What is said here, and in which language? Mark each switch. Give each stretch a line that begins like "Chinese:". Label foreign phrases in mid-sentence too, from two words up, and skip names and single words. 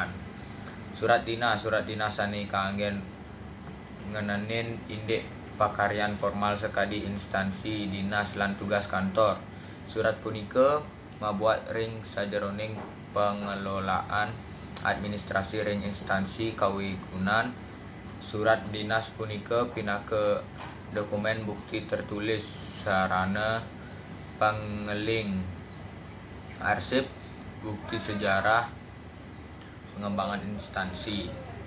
Balinese: Surat dinas sani kaanggen ngenenin indik pakaryan formal sekadi instansi dinas lan tugas kantor. Surat punika mabuat ring sajeroning pengelolaan administrasi ring instansi kawigunan. Surat dinas punika pinake dokumen bukti tertulis sarana pangeling arsip bukti sejarah pengembangan instansi.